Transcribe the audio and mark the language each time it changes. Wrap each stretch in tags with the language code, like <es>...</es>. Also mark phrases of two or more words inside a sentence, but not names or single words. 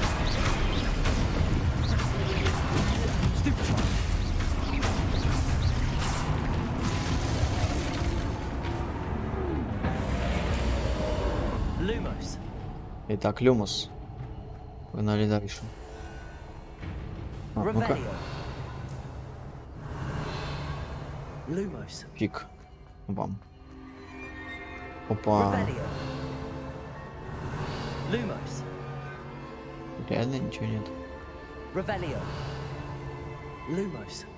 <ru>Итак, Люмос. Погнали дальше. Ну-ка. Lumos. Фиг вам. Опа. Revelio. Lumos. Реально ничего нет. Revelio. Lumos.</ru>